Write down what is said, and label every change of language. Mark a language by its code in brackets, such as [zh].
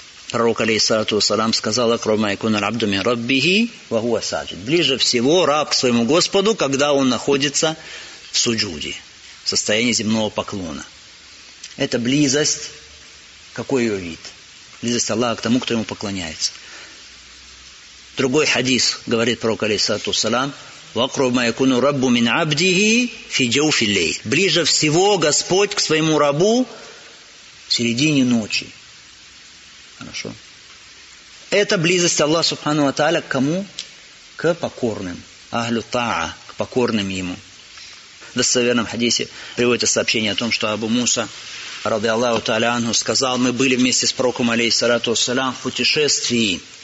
[ru] Пророк, алейхиссалату вассалам, сказал, [ar] «Акрабу ма якуну аль-абду мин раббихи, ва хуа саджид». [ru] Ближе всего раб к своему Господу, когда он находится в суджуде, в состоянии земного поклона. Это близость, какой ее вид? Близость Аллаха к тому, кто ему поклоняется. Другой хадис говорит пророк, алейхиссалату вассалам, [ar] وَقْرُبْ مَا يَكُنُ رَبُّ مِنْ عَبْدِهِ فِي جَوْفِ اللَّيْلِ. [ru] Ближе всего Господь к своему рабу в середине ночи. Хорошо. Это близость Аллаха Субхану ва Тааля к кому? К покорным. Ахлю таа, к покорным ему. В достоверном хадисе приводится сообщение о том, что Абу Муса, ради Аллаху Тааля анху, сказал, мы были вместе с пророком, алейхиссалату вассалям, в путешествии.